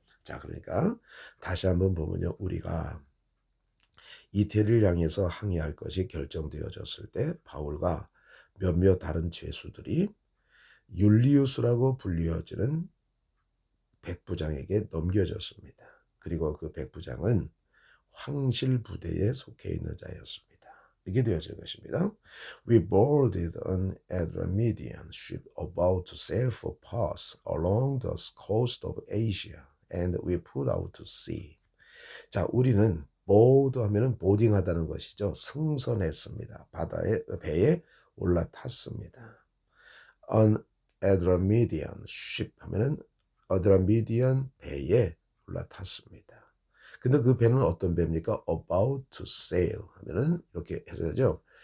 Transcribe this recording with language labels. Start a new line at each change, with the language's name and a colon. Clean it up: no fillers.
Korean: 자, 그러니까 다시 한번 보면요. 우리가 이태리를 향해서 항해할 것이 결정되어졌을 때 바울과 몇몇 다른 죄수들이 율리우스라고 불리어지는 백부장에게 넘겨졌습니다. 그리고 그 백부장은 황실 부대에 속해 있는 자였습니다. 이게 되어질 것입니다.
English: We boarded an Adramyttian ship about to sail for Pass along the coast of Asia, and we put out to sea.
Korean: 자, 우리는 board 하면은 보딩하다는 것이죠. 승선했습니다. 배에 올라탔습니다. An Adramyttian ship 하면은 아드라미디안 배에 올라탔습니다. 근데 그 배는 어떤 배입니까? About to sail 하면은 이렇게 해석하죠.